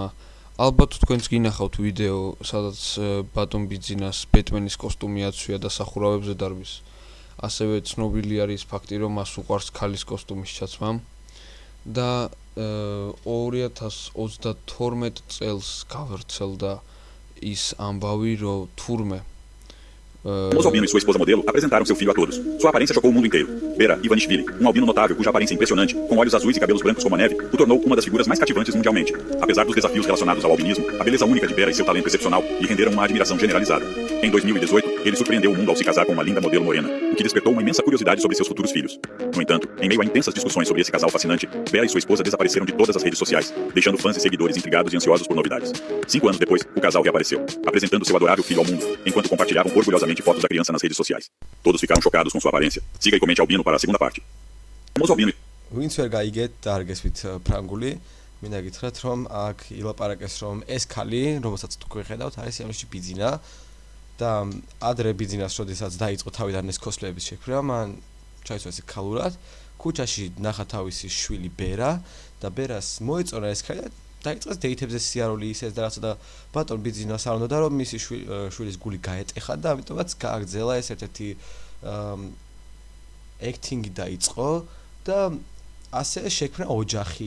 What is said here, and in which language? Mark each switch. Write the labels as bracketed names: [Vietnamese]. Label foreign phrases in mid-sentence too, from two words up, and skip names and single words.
[Georgian] ალბათ თქვენც გინახავთ ვიდეო, სადაც ბატონ ბიძინას ბეტმენის კოსტუმი აცვია და სახურავებზე დარბის. ასევე ცნობილი არის ფაქტი, რომ მას უყვარს ქალის კოსტუმის ჩაცმა და 2032 წელს გავრცელდა ის ამბავი, რომ თურმე [Portuguese] Moço Albino e sua esposa modelo apresentaram seu filho a todos. Sua aparência chocou o mundo inteiro. Vera Ivanishvili, um albino notável cuja aparência impressionante, com olhos azuis e cabelos brancos como a neve, o tornou uma das figuras mais cativantes mundialmente. Apesar dos desafios relacionados ao albinismo, a beleza única de Vera e seu talento excepcional lhe renderam uma admiração generalizada. Em 2018, ele surpreendeu o mundo ao se casar com uma linda modelo morena, o que despertou uma imensa curiosidade sobre seus futuros filhos. No entanto, em meio a intensas discussões sobre esse casal fascinante, Vera e sua esposa desapareceram de todas as redes sociais, deixando fãs e seguidores intrigados e ansiosos por novidades. 5 anos depois, o casal reapareceu, apresentando seu adorável filho ao mundo, enquanto compartilhavam orgulhosamente fotos da criança nas redes sociais. Todos ficaram chocados com sua aparência. Siga e comente Albino para a segunda parte. Moço Albino. [Georgian] ვინც ვერ გაიგეთ და არ გესვით ფრანგული, მინდა გითხრათ, რომ აქ ილაპარაკეს, რომ ეს ქალი, რომელსაც თქვენ ხედავთ, არის ამაში ბიძინა და ადრე ბიძინას, როდესაც დაიწყო თავიდან ეს cosplay-ების შექმნა, მან ჩაიცვა ესე ქალურად, ქუჩაში ნახა თავისი შვილი ბერა და ბერას მოეწონა ეს ქალი და დაიწყეს დეითებზე სიარული ისეს და რაცა და ბატონ ბიძინას არ უნდა რომ მისი შვილის გული გაეტეხა და ამიტომაც გააგრძელა ეს ერთ-ერთი acting-ი დაიწყო და ასე შექმნა ოჯახი.